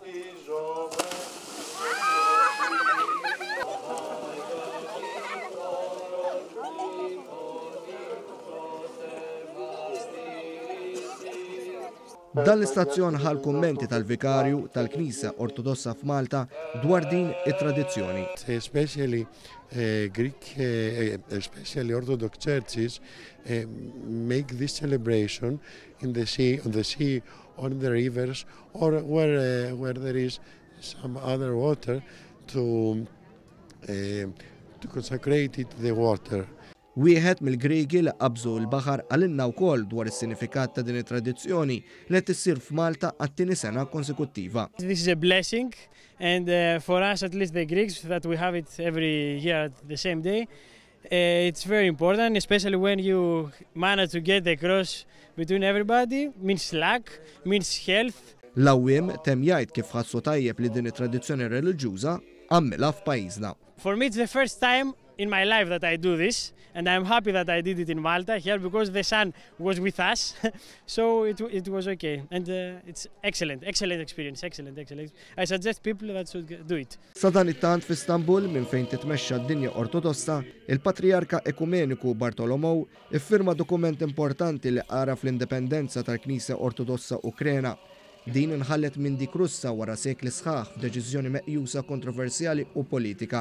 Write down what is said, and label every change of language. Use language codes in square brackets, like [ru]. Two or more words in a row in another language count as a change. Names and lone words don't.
[mt] Dan l-istazzjon ħal kummenti tal-Vikarju tal-Knisja Ortodossa f'Malta dwar din it-tradizzjoni. [en] Especially Greek, especially Orthodox churches make this celebration in the sea, on the rivers, or where there is some other water to consecrate it the water. [mt] Wieħed mill-Griegi li qabżu l-baħar għalinna wkoll dwar is-sinifikat ta' din it-tradizzjoni li qed issir f'Malta għat-tieni sena konsekuttiva. [en] This is a blessing and for us, at least the Greeks, that we have it every year at the same day. It's very important, especially when you manage to get the cross between everybody. Means luck, means health. [mt] L-awwiem tem jgħid kif ħassu tajjeb li din it-tradizzjoni reliġjuża għamilha f'pajjiżna. [en] For me, it's the first time in my life that I do this, and I'm happy that I did it in Malta here because the sun was with us, so it was okay, and it's excellent experience, excellent. I suggest people that should do it. [mt] Sadan it-tant f'Istanbul minn fejn titmexxa d-dinja Ortodossa, il-Patriarka Ekumeniku Bartolomew iffirma dokument importanti li qara fl-indipendenza tal-Knisja Ortodossa Ukrena. Din inħallet minn dik Russa wara sekli sħaħ f'deċiżjoni meqjusa kontroversjali u politika.